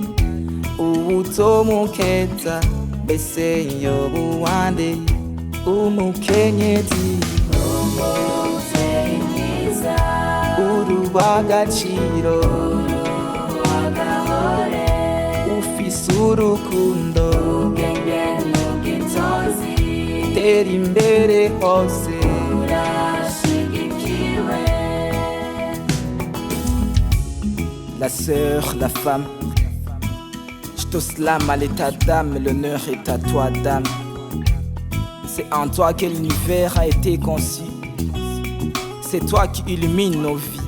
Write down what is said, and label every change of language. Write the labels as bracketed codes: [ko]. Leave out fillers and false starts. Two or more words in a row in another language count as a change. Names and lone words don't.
[rn] ubutomukeza mbese yobuwande umukenyezi umuvyeyi mwiza urw'agaciro urw'agahore ufise urukundo ubwenge n'ubwitonzi tera imbere hose urashigikiwe. [fr] La sœur, la femme, je te slame à l'état d'âme, l'honneur est à toi, dame. C'est en toi que l'univers a été conçu. C'est toi qui illumines nos vies.